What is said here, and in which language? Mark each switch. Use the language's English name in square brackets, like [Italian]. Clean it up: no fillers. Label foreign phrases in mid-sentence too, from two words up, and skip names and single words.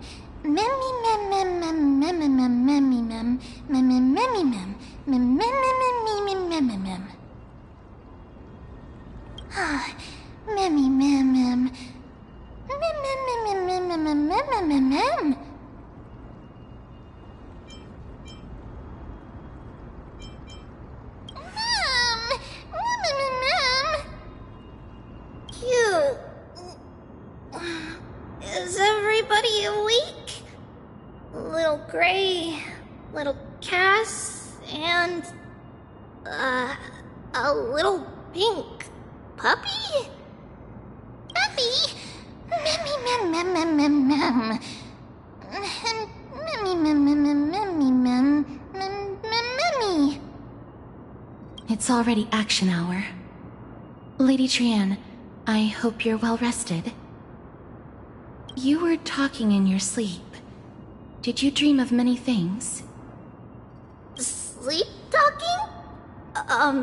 [English] Memmy mem mem mem mem mem memmy mem. Memmy memmy mem. Mem mem mem mem mem mem mem. Ah, memmy mem mem. Mem mem mem mem mem mem mem mem mem. Is everybody awake? Little Gray, little Cass, and a little pink puppy? Puppy? Memmy mem mem mem mem mem. Memmy mem mem mem memmy mem mem memmy. It's already action hour. Lady Trian, I hope you're well rested. You were talking in your sleep. Did you dream of many things? Sleep talking?